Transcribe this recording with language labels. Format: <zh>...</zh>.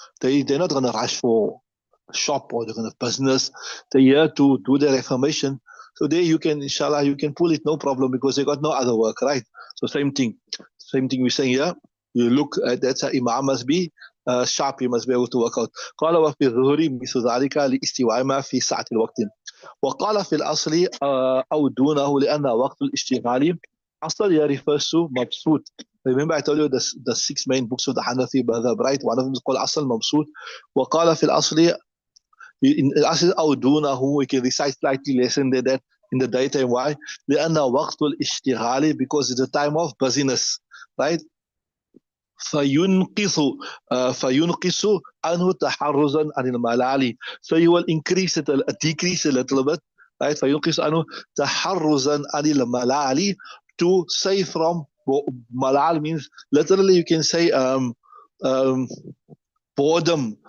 <en>They're not going to rush for a shop or they're going to business. They're here to do their reformation. So there you can, inshallah, you can pull it, no problem, because they got no other work, right? So same thing we're saying here. You look at that's how Imam must be sharp, he must be able to work out.</en> <ar>قال وفي الظهر مثل ذلك لاستواء ما في ساعة الوقت. وقال في الأصل أو دونه لأن وقت الاشتغال أصل</ar> <en>here refers to</en> <ar>مبسوط.</ar> <en>Remember I told you the 6 main books of the Hanafi madhab, right? One of them is called أصل مبسوط.</en> <ar>وقال في الأصل</ar> <en>in</en> <ar>الأصل أو دونه,</ar> <en>we can recite slightly less than that in the daytime. Why?</en> <ar>لأن وقت الاشتغال,</ar> <en>because it's a time of busyness, right?</en> <ar>فينقص عنه تحرزا عن الملال.</ar> <en>So you will increase it, decrease a little bit, right?</en> <ar>فينقص عنه تحرزا عن الملال,</ar> <en>to save from malal means literally you can say boredom.</en>